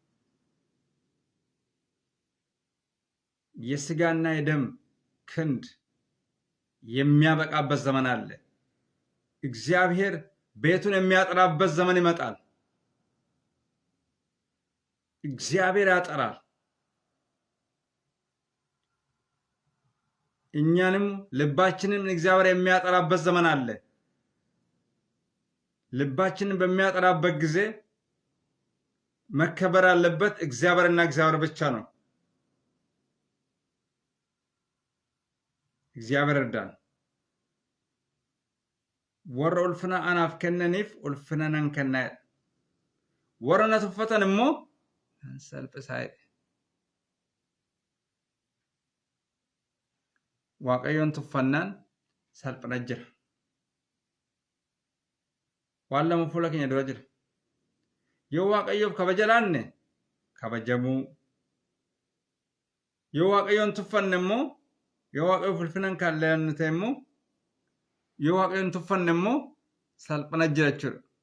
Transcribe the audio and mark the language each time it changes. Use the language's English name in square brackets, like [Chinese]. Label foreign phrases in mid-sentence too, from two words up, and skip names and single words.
[Amharic] የሥጋና የደም ክንድ የሚያበቃበት ዘመን አለ። እግዚአብሔር ቤቱን የሚያጠራበት ዘመን ይመጣል። እግዚአብሔር ያጠራል። እኛንም ልባችንን እግዚአብሔር የሚያጠራበት ዘመን አለ። ልባችንን በሚያጠራበት ጊዜ መከበር ያለበት እግዚአብሔርና እግዚአብሔር ብቻ ነው። እግዚአብሔር እርዳን። [Oromo] warra ulfinna anaaf kenneniif ulfinna nan kenna warra na tuffatan immoo salphisa waaqayyoon tuffannaan salphina jira. waan lama fuula keenya dura jira. yoo waaqayyoof kabaja laanne kabajamuu, yoo waaqayyoon tuffanne immoo yoo waaqayyoof ulfinan kaallee ta'e immoo yoo waaqayyoon tuffanne immoo salphina jira jechuudha.